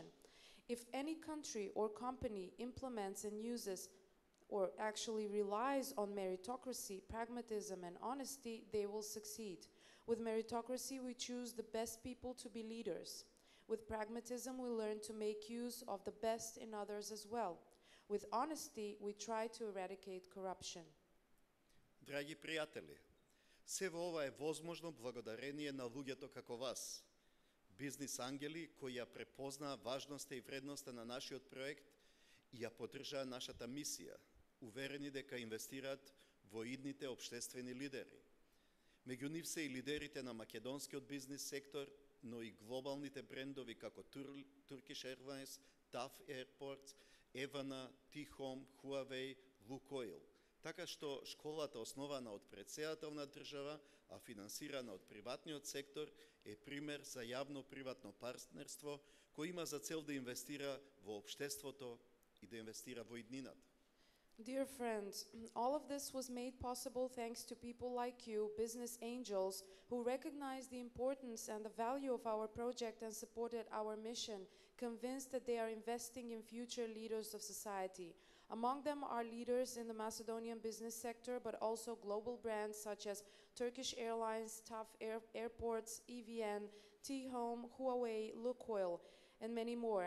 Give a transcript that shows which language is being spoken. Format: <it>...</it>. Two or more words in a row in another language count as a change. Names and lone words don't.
<en>If any country or company implements and uses or actually relies on meritocracy, pragmatism, and honesty, they will succeed. With meritocracy, we choose the best people to be leaders. With pragmatism, we learn to make use of the best in others as well. With honesty, we try to eradicate corruption.</en> <mk>Драги пријатели, се во ова е возможно благодарение на луѓето како вас, бизнис ангели кои ја препознаа важноста и вредноста на нашиот проект и ја поддржаа нашата мисија, уверени дека инвестираат во идните општествени лидери. Меѓу нив се и лидерите на македонскиот бизнис сектор, но и глобалните брендови како Turkish Airlines, TAF Airports, Ivanov, T-Home, Huawei, Lukoil. Така што школата основана од претседател на држава, а финансирана од приватниот сектор, е пример за јавно-приватно партнерство кој има за цел да инвестира во општеството и да инвестира во иднината.</mk> <en>Dear friends, all of this was made possible thanks to people like you, business angels, who recognized the importance and the value of our project and supported our mission, convinced that they are investing in future leaders of society. Among them are leaders in the Macedonian business sector, but also global brands such as Turkish Airlines, TAF Airports, EVN, T-Home, Huawei, Lukoil, and many more.</en>